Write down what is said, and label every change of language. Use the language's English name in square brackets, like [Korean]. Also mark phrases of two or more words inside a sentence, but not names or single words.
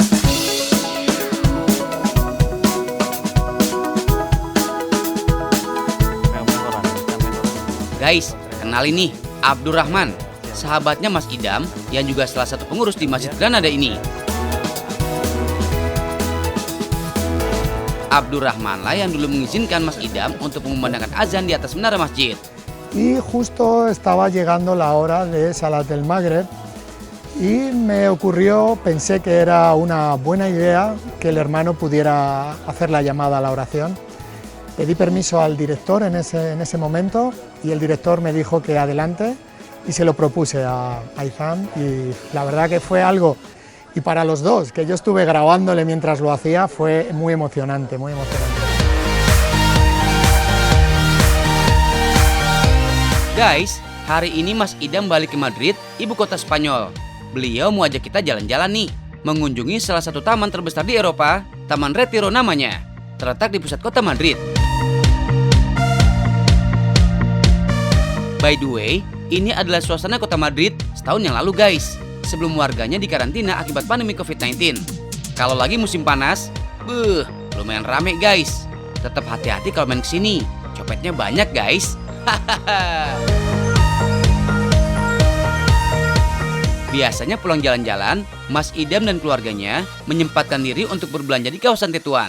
[Indonesian] Guys, kenalin nih, Abdurrahman, sahabatnya Mas Idam yang juga salah satu pengurus di Masjid Granada ini. Abdurrahman lah yang dulu mengizinkan Mas Idam untuk mengumandangkan azan di atas menara masjid. [Spanish] Y justo estaba llegando la hora de Salat del Maghreb y me ocurrió, pensé que era una buena idea que el hermano pudiera hacer la llamada a la oración. Pedí permiso al director en ese momento y el director me dijo que adelante y se lo propuse a Izam y la verdad que fue algo, y para los dos, que yo estuve grabándole mientras lo hacía, fue muy emocionante, muy emocionante. [Indonesian] Guys, hari ini Mas Idam balik ke Madrid, ibu kota Spanyol. Beliau mau ajak kita jalan-jalan nih, mengunjungi salah satu taman terbesar di Eropa, Taman Retiro namanya, terletak di pusat kota Madrid. [English] By the way, [Indonesian] ini adalah suasana kota Madrid setahun yang lalu guys, sebelum warganya dikarantina akibat pandemi COVID-19. Kalau lagi musim panas, lumayan rame guys. Tetap hati-hati kalau main kesini, copetnya banyak guys. Biasanya pulang jalan-jalan, Mas Idam dan keluarganya menyempatkan diri untuk berbelanja di kawasan Tetuan.